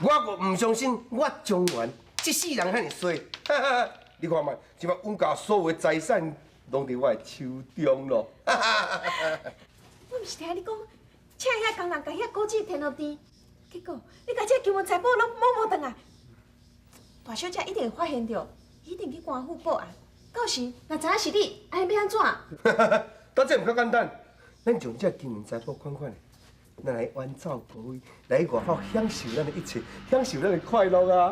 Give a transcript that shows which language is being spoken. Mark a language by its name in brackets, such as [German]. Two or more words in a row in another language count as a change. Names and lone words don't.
[Min Nan Chinese] 无唔相信，我中原这世人遐尼衰，你看嘛，即摆阮家所有的财产拢伫我的手中咯。我毋是听你讲，请遐工人甲遐古纸填落地，结果你甲这金文财宝拢摸回来。大小姐一定会发现到，一定去官府报案。到时若知影是你，安尼要安怎？到这毋较简单，咱将这金银财宝款款的，咱来远走高飞，来外口享受咱的一切，享受咱的快乐啊！